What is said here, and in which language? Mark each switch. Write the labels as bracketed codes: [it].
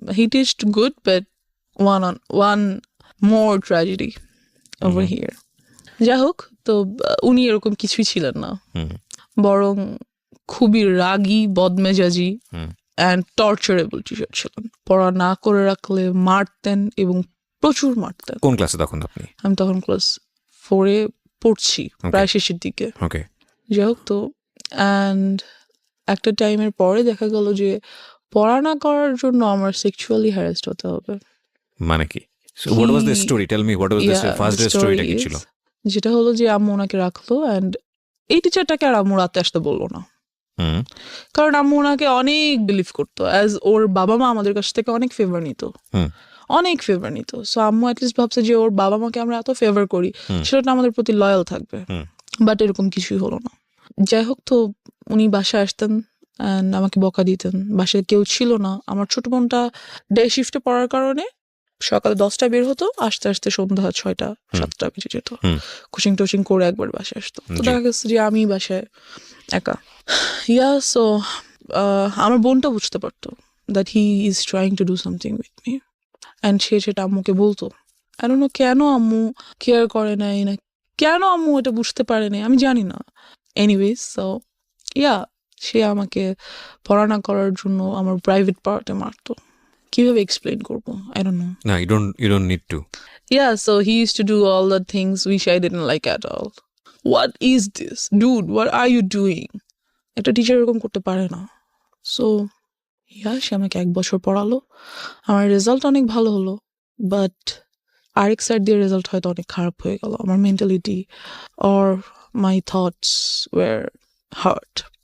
[en] He teached good, but one more tragedy over here. [bn] যাই হোক, তো উনি এরকম কিছুই ছিলেন না, বরং খুবই রাগী, বদমেজাজি অ্যান্ড টর্চারেবল টিচার ছিলেন। পড়া না করে রাখলে মারতেন, এবং প্রচুর মারতেন। কোন ক্লাসে তখন আপনি? আমি তখন ক্লাস 4-এ পড়ছি, প্রায় শেষের দিকে। ওকে, যাই হোক, তো অ্যান্ড একটা টাইমের পরে দেখা গেল যে পড়া না করার জন্য আমার সেক্সুয়ালি হ্যারাসড হতে হবে। মানে কি? [en] So what was the story? Tell me, what was the first day storyটা কি ছিল? [bn] যেটা হলো যে আম্মু ওনাকে রাখলো, অ্যান্ড এই টিচারটাকে আর আম্মু রাতে আসতে বললো না, হুম কারণ আম্মু ওনাকে অনেক বিলিভ করতো, অ্যাজ ওর বাবা মা আমাদের কাছ থেকে অনেক ফেভার নিত, হুম অনেক ফেভার নিত। সো আম্মু অ্যাটলিস্ট ভাবছে যে ওর বাবা মাকে আমরা এত ফেভার করি, হুম সেটা আমাদের প্রতি লয়াল থাকবে। হুম বাট এরকম কিছুই হলো না। যাই হোক, তো উনি বাসায় আসতেন অ্যান্ড আমাকে বকা দিতেন। বাসায় কেউ ছিল না, আমার ছোট বোনটা ডে শিফটে পড়ার কারণে সকালে 10টায় বের হতো, আস্তে আস্তে সন্ধ্যা 6টা হুম 7টা বেজে যেত। হুম কোচিং টোচিং করে একবার বাসায় আসতো, তো জি দেখা গেছে যে আমি বাসায় একা। সো আমার বোনটা বুঝতে পারতো [en] that he is trying to do something with me, [bn] and সে সেটা আম্মুকে বলতো। [en] I don't know [bn] কেন আম্মু কেয়ার করে নাই, না কেন আম্মু এটা বুঝতে পারে নাই, আমি জানি না। এনিওয়েজ, সো সে আমাকে পড়া না করার জন্য আমার প্রাইভেট পার্টে মারতো। কিভাবে এক্সপ্লেন করবো, [en] I don't know. না, you don't need to. So he used to do all the things which I didn't like at all. What is this? Dude, what are you doing? [bn] একটা teacher এরকম করতে পারে না। So সে আমাকে 1 বছর পড়ালো, আমার result অনেক ভালো হলো, বাট আরেক সাইড দিয়ে রেজাল্ট হয়তো অনেক খারাপ হয়ে গেল। আমার mentality [en] Or my thoughts were hurt.